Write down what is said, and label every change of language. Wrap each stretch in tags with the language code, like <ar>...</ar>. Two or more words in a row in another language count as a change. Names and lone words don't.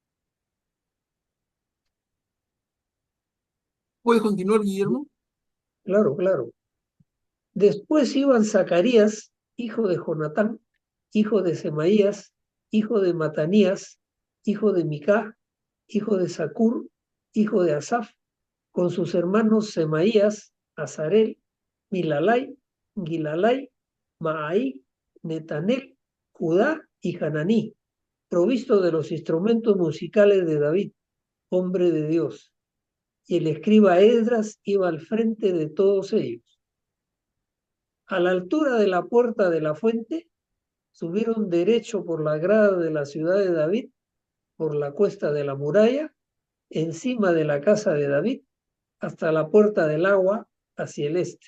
<es>¿Puedes continuar, Guillermo? Claro, claro. Después iban Zacarías, hijo de Jonatán, hijo de Semaías, hijo de Matanías, hijo de Micá, hijo de Zacur, hijo de Asaf, con sus hermanos Semaías, Azarel, Milalai, Gilalai, Maai, Netanel, Judá y Hananí, provisto de los instrumentos musicales de David, hombre de Dios. Y el escriba Esdras iba al frente de todos ellos. A la altura de la puerta de la fuente, subieron derecho por la grada de la ciudad de David, por la cuesta de la muralla, encima de la casa de David, hasta la puerta del agua, hacia el este.</es>